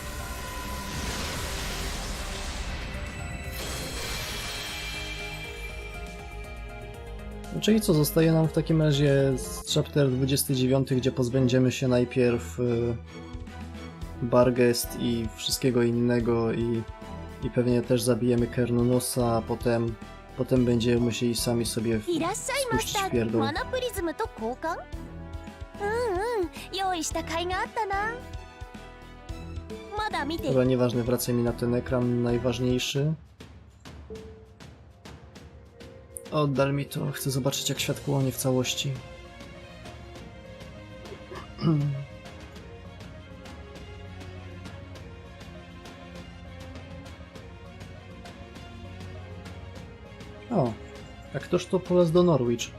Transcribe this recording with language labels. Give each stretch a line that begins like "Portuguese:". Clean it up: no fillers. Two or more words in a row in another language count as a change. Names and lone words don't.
Polish: Czyli co, zostaje nam w takim razie chapter 29, gdzie pozbędziemy się najpierw Bargest i wszystkiego innego i pewnie też zabijemy Kernunosa, a potem będziemy musieli sami sobie spuścić w pierdol.
Japanese: マナプリズムと交換？用意した甲斐があったな。まだ見て。
Polish: Dobra, nieważne, wracaj mi na ten ekran najważniejszy. Oddal mi to, chcę zobaczyć jak świat płonie w całości. O, a ktoż to polazł do Norwich?